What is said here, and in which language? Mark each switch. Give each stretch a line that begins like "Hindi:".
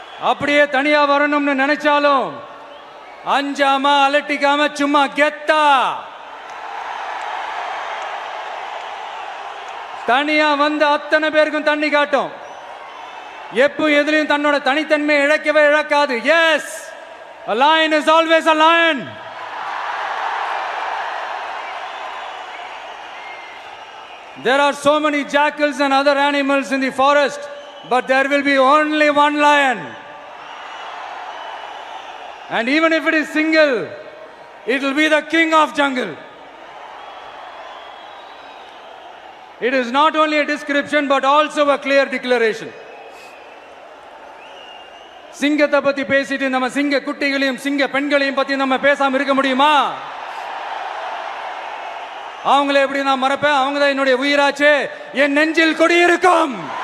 Tamil: அப்படியே தனியா வரணும்னு நினைச்சாலும் அஞ்சாம அலட்டிக்காம சும்மா கெத்தா தனியா வந்து அத்தனை பேருக்கும் தண்ணி காட்டும். எப்போ எதுலையும் தன்னோட தனித்தன்மையை இழக்கவே இழக்காது.
English: Yes, a lion is always a lion. There are so many jackals and other animals in the forest, but there will be only one lion. And even if it is single, it will be the king of jungle. It is not only a description but also a clear declaration.
Tamil: சிங்கத்தை பத்தி பேசிட்டு நம்ம சிங்க குட்டிகளையும் சிங்க பெண்களையும் பத்தி நம்ம பேசாம இருக்க முடியுமா? அவங்களை எப்படி நான் மறப்பேன்? அவங்க தான் என்னுடைய உயிராச்சே, என் நெஞ்சில் குடியிருக்கும்.